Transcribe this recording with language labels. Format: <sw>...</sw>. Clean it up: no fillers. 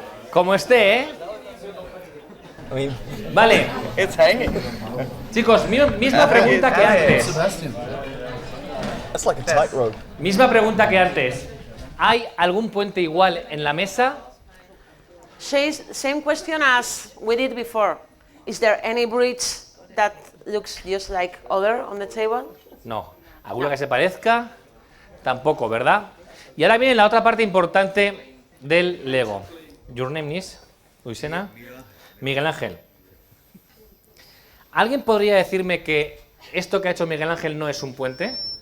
<es>Como esté, ¿eh?</es> <en>I mean,</en> <es>Vale.</es> <en>it's hanging.</en> <es>Chicos, misma pregunta que antes.</es> <en>That's like a tightrope.</en> <es>Misma pregunta que antes. ¿Hay algún puente igual en la mesa?</es> <en>Same question as we did before. Is there any bridge that looks just like other on the table?</en> <es>No. ¿Alguna que se parezca? Tampoco, ¿verdad? Y ahora viene la otra parte importante del Lego.</es> <en>Your name is?</en> <es>Luisena. Miguel Ángel. ¿Alguien podría decirme que esto que ha hecho Miguel Ángel no es un puente?</es>